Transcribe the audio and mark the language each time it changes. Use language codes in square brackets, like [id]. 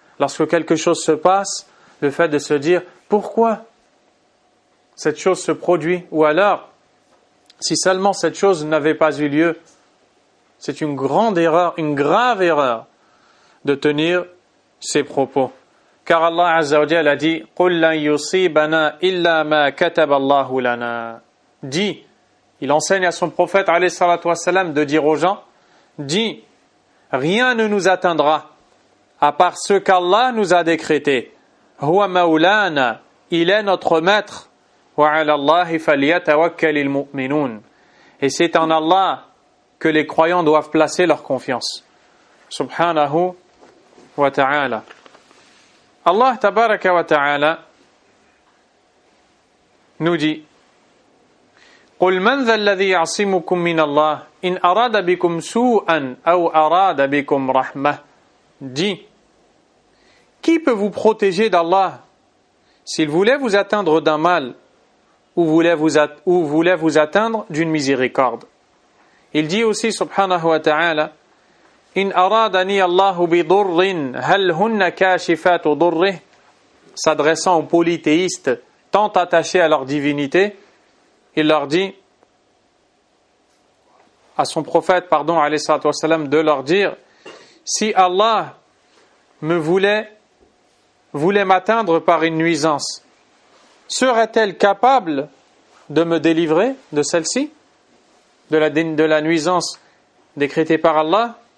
[fr] Lorsque quelque chose se passe, le fait de se dire pourquoi cette chose se produit, ou alors si seulement cette chose n'avait pas eu lieu, c'est une grande erreur, une grave erreur de tenir ces propos. [ar] Car Allah Azza wa Jalla a dit: قُلْ لَنْ يُصِيبَنَا إِلَّا مَا كَتَبَ اللَّهُ لَنَا. [fr] Dit, il enseigne à son prophète alayhi salatu wassalam de dire aux gens, dit: rien ne nous atteindra à part ce qu'Allah nous a décrété. [ar] Huwa maulana, [fr] il est notre maître. [ar] Wa 'ala Allahi falyatawakkal al-mu'minun. [fr] Et c'est en Allah que les croyants doivent placer leur confiance. [ar] Subhanahu wa ta'ala. Allah tabaraka wa ta'ala nous dit: قُلْ مَنْ ذَا الَّذِي يَعْصِمُكُمْ مِنَ اللَّهِ إِنْ أَرَادَ بِكُمْ سُوءًا أَوْ أَرَادَ بِكُمْ رَحْمَةً. [fr] Dit: qui peut vous protéger d'Allah s'il voulait vous atteindre d'un mal ou voulait vous atteindre d'une miséricorde? Il dit aussi, [ar] subhanahu wa ta'ala: إِنْ أَرَادَنِي اللَّهُ بِضُرِّنْ هَلْ هُنَّ كَاشِفَاتُ ضُرِّهِ. [fr] S'adressant aux polythéistes tant attachés à leur divinité, il leur dit, à son prophète, pardon, alayhi salatu wassalam, de leur dire: si Allah me voulait m'atteindre par une nuisance, serait-elle capable de me délivrer de celle-ci, de la nuisance décrétée par Allah?